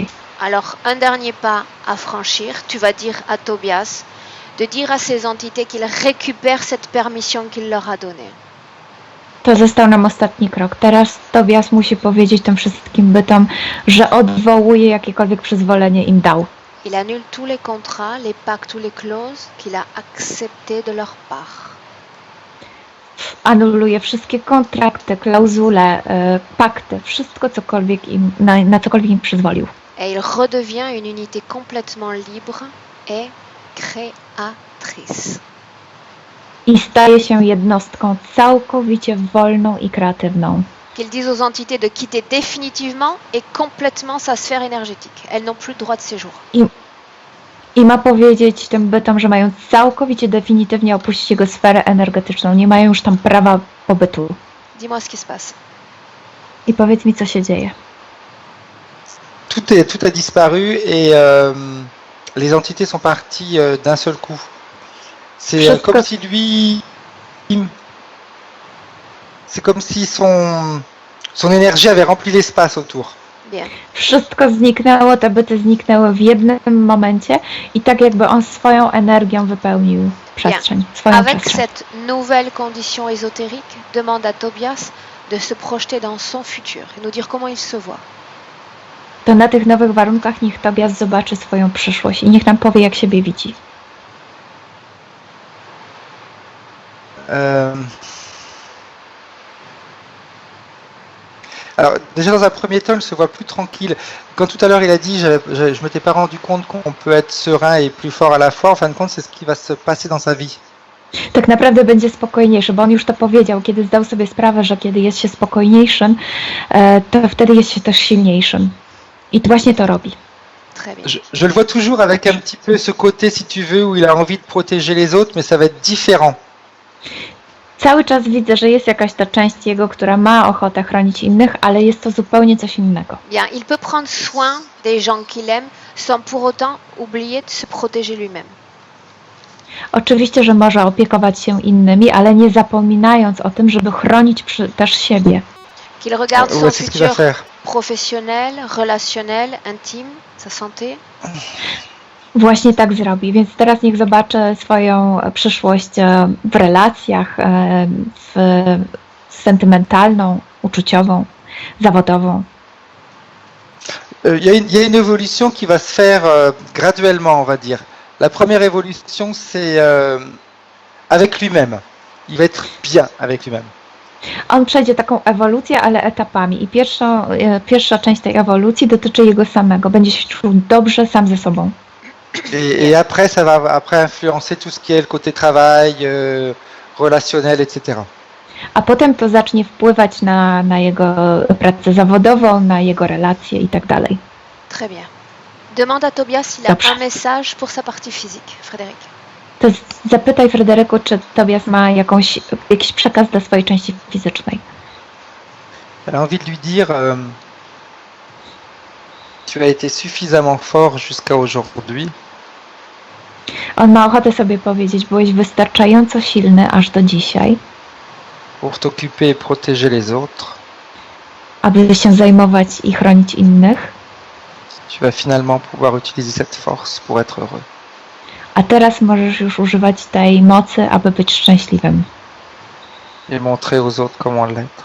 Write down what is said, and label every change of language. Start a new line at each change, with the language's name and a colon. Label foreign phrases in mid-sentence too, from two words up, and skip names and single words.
French: Alors, un dernier pas à franchir, tu vas dire à Tobias de dire à ces entités qu'ils récupèrent cette permission qu'il leur a donnée.
Polish: To został nam ostatni krok. Teraz Tobias musi powiedzieć tym wszystkim bytom, że odwołuje jakiekolwiek przyzwolenie im dał.
French: Il annule tous les contrats, les pactes ou les clauses qu'il a acceptés de leur part.
Polish: Anuluje wszystkie kontrakty, klauzule, pakty, wszystko cokolwiek im, na cokolwiek im przyzwolił.
French: Et il redevient une unité complètement libre et créatrice.
Polish: I staje się jednostką całkowicie wolną i kreatywną.
French: Qu'il dise aux entités de quitter définitivement et complètement sa sphère énergétique. Elles n'ont plus droit de séjour.
Polish: I ma powiedzieć tym bytom, że mają całkowicie definitywnie opuścić jego sferę energetyczną. Nie mają już tam prawa pobytu.
French: Dis-moi ce qui se passe.
Polish: I powiedz mi, co się dzieje.
French: Tout a disparu et les entités sont parties d'un seul coup. C'est comme si lui... C'est comme si son énergie avait rempli l'espace autour. Bien.
Polish: Wszystko zniknęło, te byty zniknęły w jednym momencie i tak jakby on swoją energią wypełnił przestrzeń, swoją
French: Avec
Polish: przestrzeń.
French: cette nouvelle condition ésotérique, demande à Tobias de se projeter dans son futur et nous dire comment il se voit.
Polish: To na tych nowych warunkach niech Tobias zobaczy swoją przyszłość i niech nam powie, jak siebie widzi.
French: Alors, déjà dans un premier temps, il se voit plus tranquille. Quand tout à l'heure il a dit, je m'étais pas rendu compte qu'on peut être serein et plus fort à la fois, en fin de compte, c'est ce qui va se passer dans sa vie.
Polish: Tak naprawdę będzie spokojniejszy, bo on już to powiedział, kiedy zdał sobie sprawę, że kiedy jest się spokojniejszym, to wtedy jest się też silniejszym. I właśnie to robi.
French: Très bien. Je le vois toujours avec un petit peu ce côté, si tu veux, où il a envie de protéger les autres, mais ça va être différent.
Polish: Cały czas widzę, że jest jakaś ta część jego, która ma ochotę chronić innych, ale jest to zupełnie coś innego.
French: Bien, il peut prendre soin des gens qu'il aime sans pour autant oublier de se protéger lui-même.
Polish: Oczywiście, że może opiekować się innymi, ale nie zapominając o tym, żeby chronić też siebie.
French: Qu'il regarde son Ouais, c'est ce qu'il va futur faire. professionnel, relationnel, intime, sa santé.
Polish: Właśnie tak zrobi, więc teraz niech zobaczy swoją przyszłość w relacjach, sentymentalną, uczuciową, zawodową.
French: Il y a une évolution qui va se faire graduellement, on va dire. La première évolution, c'est avec lui-même. Il va être bien avec lui-même.
Polish: On przejdzie taką ewolucję, ale etapami i pierwsza część tej ewolucji dotyczy jego samego. Będzie się czuł dobrze sam ze sobą.
French: Et après, ça va après influencer tout ce qui est le côté travail, relationnel, etc.
Polish: A potem to zacznie wpływać na jego pracę zawodową, na jego relacje i tak dalej.
French: Très bien. Demande à Tobias s'il a
Polish: Dobrze.
French: un message pour sa partie physique, Frédéric.
Polish: To zapytaj Fryderyku, czy Tobias ma jakiś przekaz dla swojej części fizycznej.
French: Elle a envie de lui dire tu as été suffisamment fort jusqu'à aujourd'hui.
Polish: On ma ochotę sobie powiedzieć, byłeś wystarczająco silny aż do dzisiaj,
French: Pour t'occuper et protéger les autres.
Polish: aby się zajmować i chronić innych,
French: Tu vas finalement pouvoir utiliser cette force pour être heureux.
Polish: a teraz możesz już używać tej mocy, aby być szczęśliwym
French: Et montrer aux autres comment l'être.